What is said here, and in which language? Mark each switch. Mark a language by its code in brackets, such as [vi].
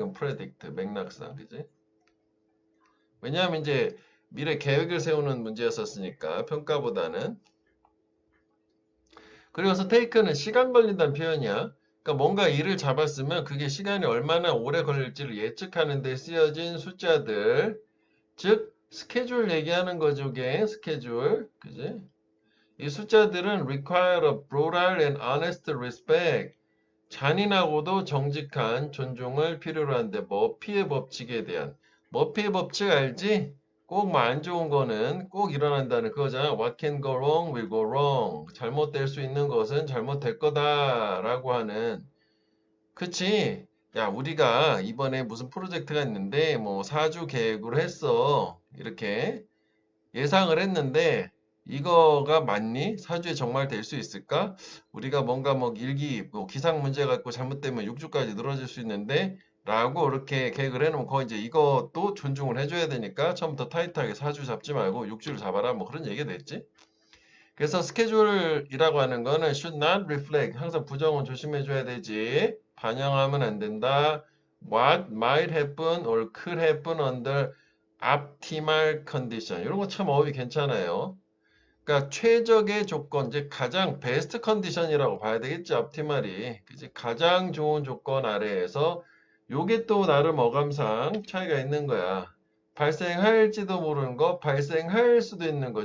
[ko] 이건 predict 맥락상 그지? 왜냐하면 이제 미래 계획을 세우는 문제였었으니까 평가보다는 그래서 take는 시간 걸린다는 표현이야. 그러니까 뭔가 일을 잡았으면 그게 시간이 얼마나 오래 걸릴지를 예측하는 데 쓰여진 숫자들. 즉 스케줄 얘기하는 거죠. 게 스케줄. 그지? 이 숫자들은 [en] require a brutal and honest respect. [ko] 잔인하고도 정직한 존중을 필요로 한데 머피의 법칙에 대한 머피의 법칙 알지? 꼭 뭐 안 좋은 거는 꼭 일어난다는 그거잖아. [en] What can go wrong will go wrong. [ko] 잘못될 수 있는 것은 잘못될 거다라고 하는. 그치? 야, 우리가 이번에 무슨 프로젝트가 있는데 뭐 4주 계획으로 했어. 이렇게 예상을 했는데 이거가 맞니? 4주에 정말 될 수 있을까? 우리가 뭔가 뭐 일기, 뭐 기상 문제 갖고 잘못되면 6주까지 늘어질 수 있는데 라고 이렇게 계획을 해놓고 이제 이것도 존중을 해줘야 되니까 처음부터 타이트하게 4주 잡지 말고 6주를 잡아라 뭐 그런 얘기가 됐지. 그래서 스케줄이라고 하는 거는 [en] should not reflect [ko] 항상 부정은 조심해줘야 되지. 반영하면 안 된다. [en] What might happen or could happen under optimal condition. [ko] 이런 거 참 어휘 괜찮아요. 그러니까 최적의 조건, 이제 가장 베스트 컨디션이라고 봐야 되겠지, optimal이. 그지? 가장 좋은 조건 아래에서 요게 또 나름 어감상 차이가 있는 거야. 발생할지도 모르는 거, 발생할 수도 있는 거.